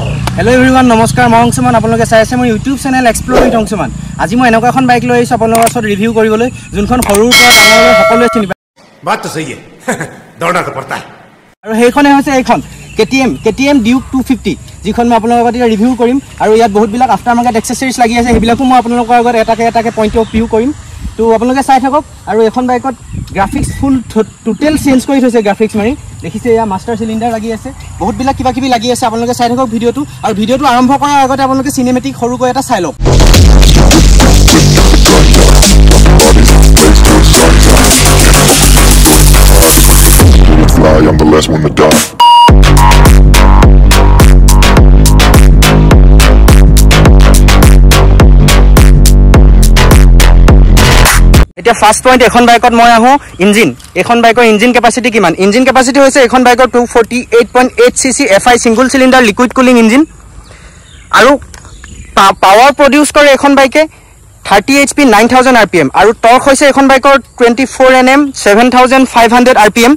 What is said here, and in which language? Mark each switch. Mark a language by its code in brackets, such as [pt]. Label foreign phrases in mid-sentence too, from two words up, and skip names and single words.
[en] Hello everyone, [as] নমস্কাৰ মই অংশুমান আপোনালোকে চাই আছে মোৰ YouTube চেনেল এক্সপ্লোৰ উইথ অংশুমান আজি মই এনেকুৱা এখন বাইক লৈ আহিছো আপোনালোকৰ ওচৰত ৰিভিউ কৰিবলৈ যোনখন সৰুৰ পৰা ডাঙৰলৈ সকলোৱে চিনি পায় [hi] बात तो सही है दौड़ना तो पड़ता है [as] আৰু সেইখনে হৈছে এইখন KTM Duke 250 যিখন মই আপোনালোকৰ আগত ৰিভিউ কৰিম আৰু ইয়াত বহুত বিলাক [en] after market accessories [as] লাগি আছে সেইবিলাকো মই আপোনালোকৰ আগত এটাকে [en] point of view [as] কৰিম তো আপোনালোকে চাই থাকক আৰু এখন বাইকত গ্ৰাফিক্স [en] full total change [as] কৰি থৈছে গ্ৰাফিক্স মাৰি দেখিছে ইয়া [en] master cylinder [as] লাগি আছে বহুত বিলাক কিবা লাগি আছে আপোনালোকে চাই থাকক ভিডিওটো আৰু ভিডিওটো আৰম্ভ কৰাৰ আগতে আপোনালোকে সিনেমেটিক সৰুকৈ এটা চাই লওক [en] I'm the last one to die. [as] এতিয়া [en] first point [as] এখন বাইকত মই আহো ইঞ্জিন এখন বাইকৰ [en] engine capacity [as] কিমান [en] engine capacity [as] হৈছে এখন বাইকৰ 248.8 [en] cc FI single cylinder liquid cooling engine [as] আৰু [en] power produce [as] কৰে এখন বাইকে 30 HP 9000 rpm আৰু টৰ্ক হৈছে এখন বাইকৰ 24 Nm 7500 rpm